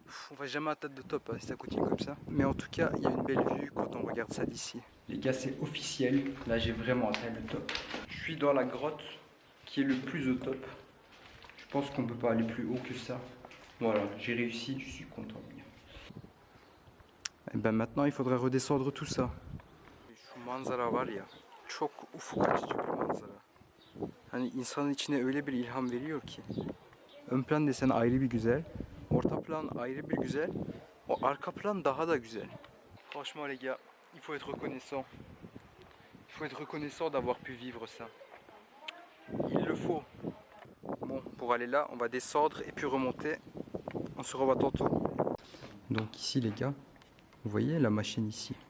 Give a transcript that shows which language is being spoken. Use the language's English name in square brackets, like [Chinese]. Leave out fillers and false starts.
[French] On va jamais atteindre le top si ça continue comme ça. Mais en tout cas, il y a une belle vue quand on regarde ça d'ici. Les gars, c'est officiel. Là, j'ai vraiment atteint le top. Je suis dans la grotte qui est le plus au top. Je pense qu'on ne peut pas aller plus haut que ça. Voilà, j'ai réussi, je suis content. Et ben maintenant, il faudrait redescendre tout ça. [Turkish] Şu manzara var ya, çok ufuk açıcı bir manzara. Hani insanın içine öyle bir ilham veriyor ki. Ön plan desen ayrı bir güzel, orta plan ayrı bir güzel, o arka plan daha da güzel. [French] Franchement les gars, il faut être reconnaissant. Il faut être reconnaissant d'avoir pu vivre ça. Il le faut. Bon, pour aller là, on va descendre et puis remonter. On se revoit tantôt. Donc ici les gars, vous voyez la machine ici,